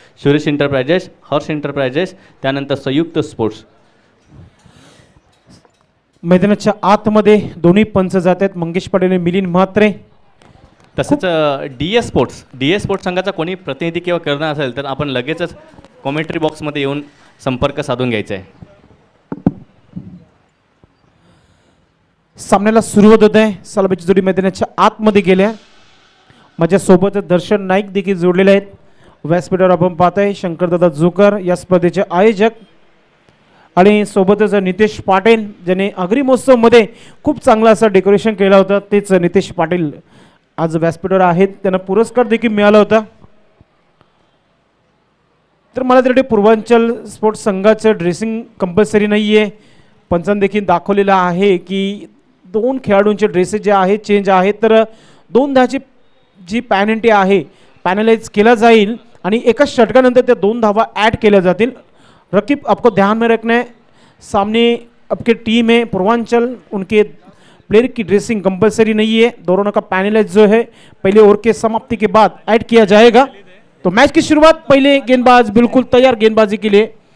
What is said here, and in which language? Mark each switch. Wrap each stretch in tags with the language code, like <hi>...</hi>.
<mr>Suresh enterprises, Harsh enterprises, त्यानंतर संयुक्त sports. मैदानाच्या आतमध्ये दोन्ही पंच जात आहेत, मंगेश पटेल, मिलिंद म्हात्रे। तसेच DS स्पोर्ट्स संघाचा कोणी प्रतिनिधी किंवा करणं असेल तर आपण लगेचच कमेंट्री बॉक्समध्ये येऊन संपर्क साधून घ्यायचा आहे। सामन्याला सुरुवात होत आहे। सलामीची जोडी मैदानाच्या आतमध्ये गेल्या। माझ्यासोबत दर्शन नाईक देखील जोडलेले आहेत। व्यासपीठावर आपण पाहताय शंकरदादा जोकर या स्पर्धेचे आयोजक, आणि सोबतच नितेश पाटील ज्याने अग्री महोत्सवमध्ये खूप चांगला असं डेकोरेशन केलं होतं, तेच नितेश पाटील आज व्यासपीठावर आहेत। त्यांना पुरस्कार देखील मिळाला होता। तर मला तरी पूर्वांचल स्पोर्ट्स संघाचं ड्रेसिंग कंपल्सरी नाही आहे, पंचांनी देखील दाखवलेलं आहे की 2 खेळाडूंचे ड्रेसेस जे आहेत चेंज आहेत, तर 2 धावाची जी पॅनल्टी आहे पॅनलाइज केला जाईल आणि एका षटकानंतर त्या 2 धावा ऐड केल्या जातील।</mr> <hi>रकीब आपको ध्यान में रखना है, सामने आपके टीम है पूर्वांचल, उनके प्लेयर की ड्रेसिंग कंपलसरी नहीं है, दोनों का पैनलाइज जो है पहले ओवर के समाप्ति के बाद ऐड किया जाएगा। तो मैच की शुरुआत, पहले गेंदबाज बिल्कुल तैयार गेंदबाजी के लिए।</hi>